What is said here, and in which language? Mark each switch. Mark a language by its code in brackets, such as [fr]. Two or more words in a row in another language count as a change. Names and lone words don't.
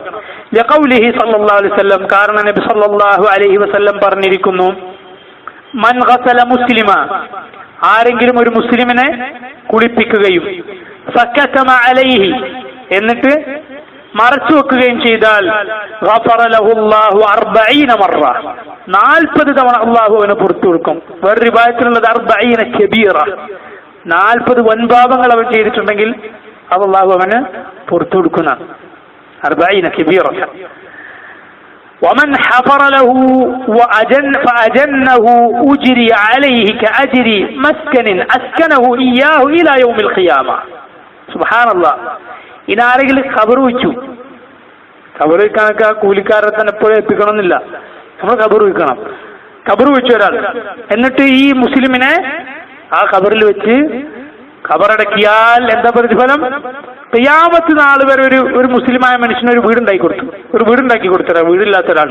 [ar] لقوله صلى الله عليه وسلم, [ml] കാരണം നബി [ar] صلى الله عليه وسلم [ml] പറഞ്ഞിരിക്കുന്നു, [ar] من غسل مسلما, [ml] ആരെങ്കിലും ഒരു മുസ്ലിമിനെ കുളിപ്പിക്കുകയും [ar] فكتم عليه, [ml] എന്നിട്ട് മറച്ചു വെക്കുകയും ചെയ്താൽ [ar] غفر له الله 40 مرة, [ml] 40 തവണ അള്ളാഹു അവന് പുറത്തു കൊടുക്കും. വേറെ റിവായത്തിലുള്ളത് 40 കബീറ, 40 വൻപാപങ്ങൾ അവൻ ചെയ്തിട്ടുണ്ടെങ്കിൽ അത് അള്ളാഹു അവന് പുറത്തു കൊടുക്കുന്ന 40 കബീറ. [ar] ومن حفر له فأجنه أجري عليه كأجر مسكن أسكنه إياه إلى يوم القيامة. سبحان الله. [ml] ഇനി ആരെങ്കിലും ഖബർ വെച്ചു, ഖബർ വെക്കാനൊക്കെ കൂലിക്കാരെ തന്നെ എപ്പോഴും എത്തിക്കണമെന്നില്ല, നമ്മൾ ഖബർ വെക്കണം. ഖബർ വെച്ചു ഒരാൾ, എന്നിട്ട് ഈ മുസ്ലിമിനെ ആ ഖബറിൽ വെച്ച് ഖബറടക്കിയാൽ എന്താ പ്രതിഫലം? ഖിയാമത്ത് നാൾ വരെ ഒരു മുസ്ലിമായ മനുഷ്യന് ഒരു വീടുണ്ടാക്കി കൊടുത്തരാ, വീടില്ലാത്ത ഒരാൾ.